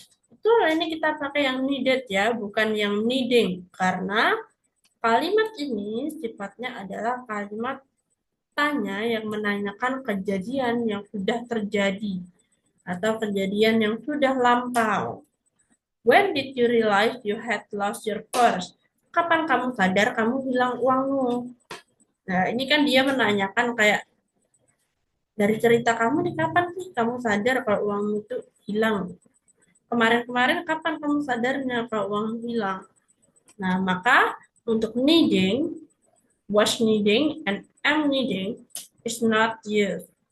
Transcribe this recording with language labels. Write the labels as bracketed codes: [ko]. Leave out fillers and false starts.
[id] Betul, ini kita pakai yang needed ya, bukan yang needing. Karena kalimat ini sifatnya adalah kalimat tanya yang menanyakan kejadian yang sudah terjadi atau kejadian yang sudah lampau. [en] When did you realize you had lost your purse? [id] Kapan kamu sadar kamu hilang uangmu? Nah, ini kan dia menanyakan kayak dari cerita kamu nih, kapan sih kamu sadar kalau uangmu itu hilang? Kemarin-kemarin kapan kamu sadarnya kalau uang hilang? Nah, maka untuk needing, [en] was needing, and am needing is not used.